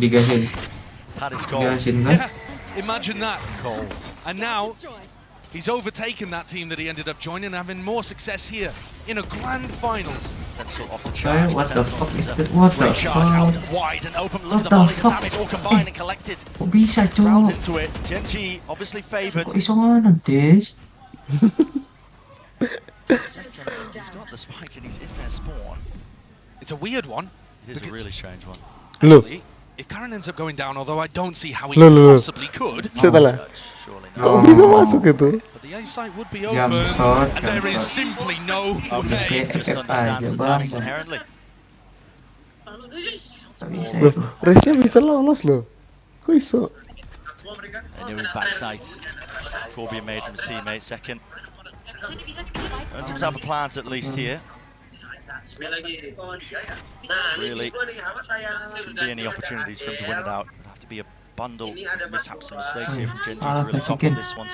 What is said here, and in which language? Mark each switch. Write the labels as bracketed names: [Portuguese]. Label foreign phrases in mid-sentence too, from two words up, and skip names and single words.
[English] That is gold. Yeah, imagine that. Cold. And now, he's overtaken that team that he ended up joining, having more success here in a grand finals. Off the charge. What the fuck is that? What the Charge out fuck? wide and open. Look at the volley, the damage all combined and collected. [Indonesian] Kok bisa, [English] Round [Indonesian] cok? [English] into it. Genji obviously favoured. [Javanese] Kok iso ngono, Des? [English] He's got the spike and he's in their spawn. It's a weird one. It is a really strange one. Actually, if Karen ends up going down, although I don't see how he possibly could. [Indonesian] Setelah. Kok bisa masuk itu? [English] But the A site would be open, and there is simply no way. Just understands the timings inherently. [Indonesian] Loh, Resnya bisa lolos loh. [Javanese] Kok iso? [English] I knew his backside. Corbian made from his teammate second. Earns himself a plant at least here. Really, shouldn't be any opportunities for him to win it out. It'll have to be a bundle of mishaps and mistakes here from Genji to really top up this one.